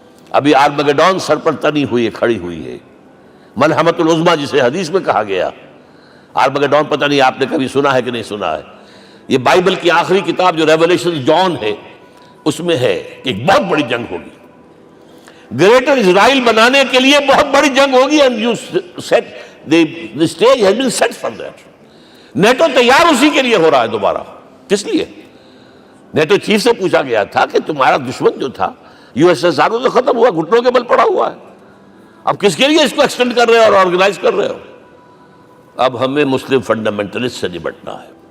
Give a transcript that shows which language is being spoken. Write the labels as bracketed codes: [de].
[ur] ابھی آرمگیڈون سر پر تنی ہوئی ہے, کھڑی ہوئی ہے, ملحمۃ العظمیٰ جسے حدیث میں کہا گیا. آرمگیڈون پتہ نہیں آپ نے کبھی سنا ہے کہ نہیں سنا ہے. یہ بائبل کی آخری کتاب جو ریولیشن جان ہے, اس میں ہے کہ ایک بہت بڑی جنگ ہوگی, گریٹر اسرائیل بنانے کے لیے بہت بڑی جنگ ہوگی. [en] and you set the stage has been set for that. [ur] NATO تیار اسی کے لیے ہو رہا ہے دوبارہ. کس لیے؟ نیٹو چیف سے پوچھا گیا تھا کہ تمہارا دشمن جو تھا USSR تو ختم ہوا, گھٹنوں کے بل پڑا ہوا ہے, اب کس کے لیے اس کو ایکسٹینڈ کر رہے ہو اور آرگنائز کر رہے ہو؟ اب ہمیں مسلم فنڈامنٹلسٹ سے نمٹنا ہے.